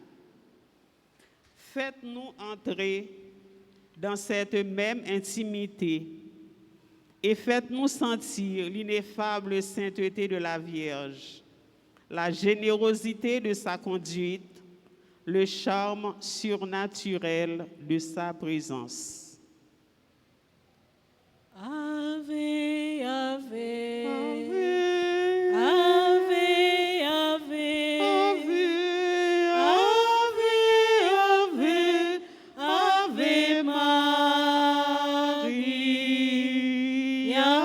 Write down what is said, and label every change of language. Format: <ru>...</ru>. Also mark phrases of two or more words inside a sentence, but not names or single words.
<fr>Faites-nous entrer dans cette même intimité et faites-nous sentir l'ineffable sainteté de la Vierge, la générosité de sa conduite, le charme surnaturel de sa présence.</fr> <la>Ave, Ave, Ave, Ave, Ave, Ave, Ave Maria.</la>